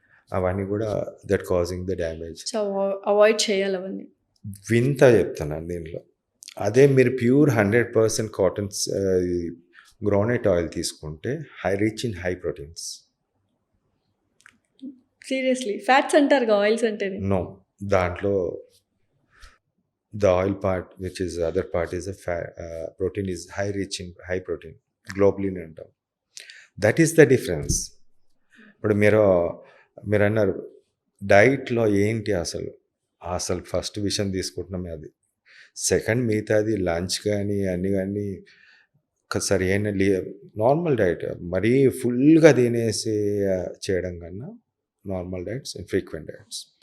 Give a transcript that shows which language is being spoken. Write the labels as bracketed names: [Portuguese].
[Telugu] అవన్నీ కూడా [English] That causing the damage. [Telugu] So avoid చేయాలి అవన్నీ. వింత చెప్తున్నాను దీనిలో. అదే మీరు [English] pure 100% cotton groundnut oil [Telugu] తీసుకుంటే [English] Rich in high proteins. [Telugu] Seriously fats అంటారు ఆయిల్స్ అంటే? [English] no, [Telugu] దాంట్లో [English] the oil part, which is the other part, is a protein is rich in high protein, globulin [Telugu] అంటాం. [English] That is the difference. [Telugu] ఇప్పుడు మీరు అన్నారు డైట్లో ఏంటి అసలు ఫస్ట్ విషయం తీసుకుంటున్నామే అది. సెకండ్ మిగతాది లంచ్ కానీ అన్నీ కానీ సరైన నార్మల్ డైట్, మరీ ఫుల్గా తినేసి చేయడం కన్నా normal diets and frequent diets.